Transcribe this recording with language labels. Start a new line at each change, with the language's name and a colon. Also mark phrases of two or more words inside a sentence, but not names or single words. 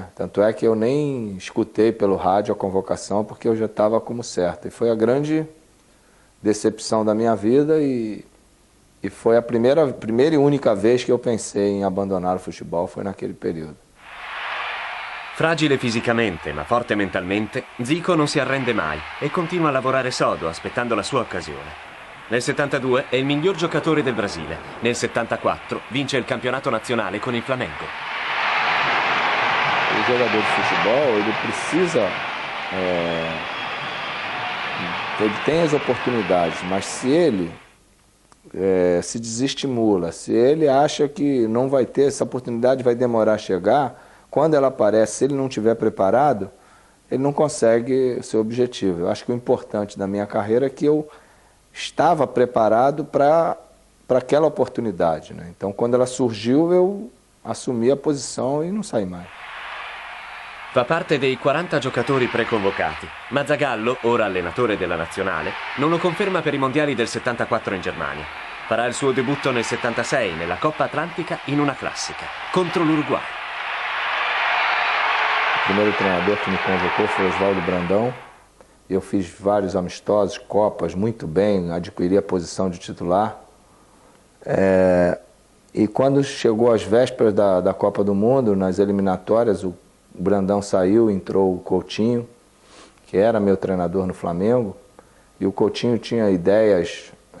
Portuguese: Tanto é que eu nem escutei pelo rádio a convocação, porque eu já estava como certo. E foi a grande decepção da minha vida e foi a primeira e única vez que eu pensei em abandonar o futebol, foi naquele período.
Italian: Fragile fisicamente ma forte mentalmente, Zico non si arrende mai e continua a lavorare sodo aspettando la sua occasione. Nel 72 è il miglior giocatore del Brasile, nel 74 vince il campionato nazionale con il Flamengo.
Portuguese: O jogador de futebol, ele precisa, ele tem as oportunidades, mas se ele se desestimula, se ele acha que não vai ter, essa oportunidade vai demorar a chegar, quando ela aparece, se ele não estiver preparado, ele não consegue o seu objetivo. Eu acho que o importante da minha carreira é que eu estava preparado para aquela oportunidade, né? Então, quando ela surgiu, eu assumi a posição e não saí mais.
Italian: Fa parte dei 40 giocatori preconvocati, ma Zagallo, ora allenatore della nazionale, non lo conferma per i mondiali del 74 in Germania. Farà il suo debutto nel 76 nella Coppa Atlantica in una classica, contro l'Uruguay.
Portuguese: O primeiro treinador que me convocou foi Oswaldo Brandão. Eu fiz vários amistosos, Copas, muito bem, adquiri a posição de titular. E quando chegou às vésperas da Copa do Mundo, nas eliminatórias, o Brandão saiu, entrou o Coutinho, que era meu treinador no Flamengo, e o Coutinho tinha ideias